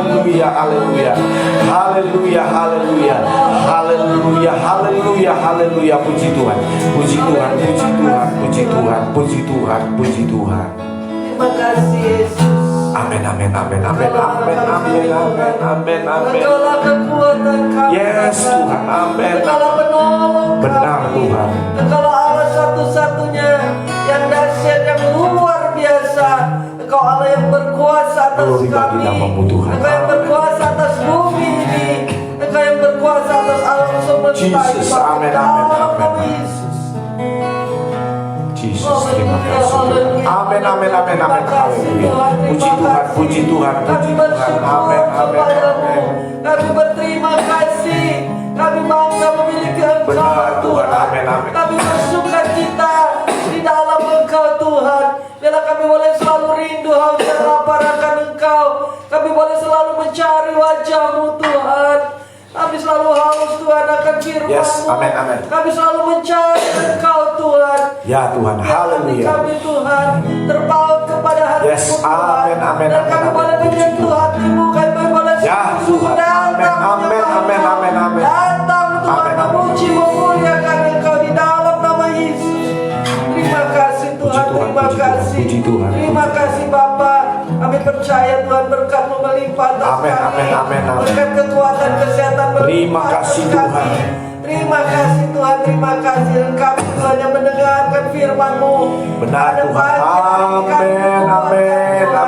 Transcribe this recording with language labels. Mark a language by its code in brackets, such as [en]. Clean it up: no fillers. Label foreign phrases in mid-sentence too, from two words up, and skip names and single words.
[id] haleluya, haleluya, haleluya, haleluya, haleluya, haleluya, haleluya. Puji Tuhan, puji Tuhan, puji Tuhan, puji Tuhan, puji Tuhan, puji Tuhan. Terima kasih Yesus. Amin, amin, amin, amin, amin, amin, amin, amin, amin. Engkaulah kekuatan kami. Yes Tuhan, amin. Engkaulah penolong Benar kami. Tuhan. Engkaulah Allah satu-satunya yang dahsyat, yang luar biasa. Engkau Allah yang berkuasa atas Glory bagi kami. namamu Tuhan. Engkau yang berkuasa atas bumi ini. Engkau yang berkuasa atas alam semesta. Jesus, amin, amin, Dalam nama amin. Yesus. Yesus, terima kasih Tuhan. Amin, amin, amin, amin, haleluya. Puji Tuhan, puji Tuhan, puji Tuhan. Amin, amin, amin. Kami berterima kasih. Kami bangga memiliki Engkau Benar, Tuhan. Tuhan. Amin, amin. Kami bersuka cita di dalam Engkau Tuhan. Bila kami boleh selalu rindu, haus dan lapar akan Engkau. Kami boleh selalu mencari wajah-Mu Tuhan. Kami selalu haus Tuhan akan firman-Mu. Yes, amin, amin. Kami selalu mencari Engkau Tuhan. Ya Tuhan, haleluya. Kami Tuhan terpaut kepada hati-Mu Yes, Tuhan. amin, amin, Dan amin, kami amin. boleh menyentuh hati-Mu. Kami boleh Ya Tuhan, amin, amin, amin, amin, amin. datang Tuhan, Amin, amin. memuji memuliakan Engkau di dalam nama Yesus. Terima kasih Tuhan, Puji Tuhan, terima puji Tuhan, kasih. puji Tuhan, Terima puji kasih Bapa. Kami percaya Tuhan berkat-Mu melimpah atas Amin, kami. amin, amin, amin. Berkat kekuatan kesehatan Terima melimpah atas kasih, kami. Tuhan. Terima kasih Tuhan, terima kasih. Dan kami Tuhan yang mendengarkan firman-Mu. Benar, Ada Tuhan. banyak Amin, kami amin, Tuhan.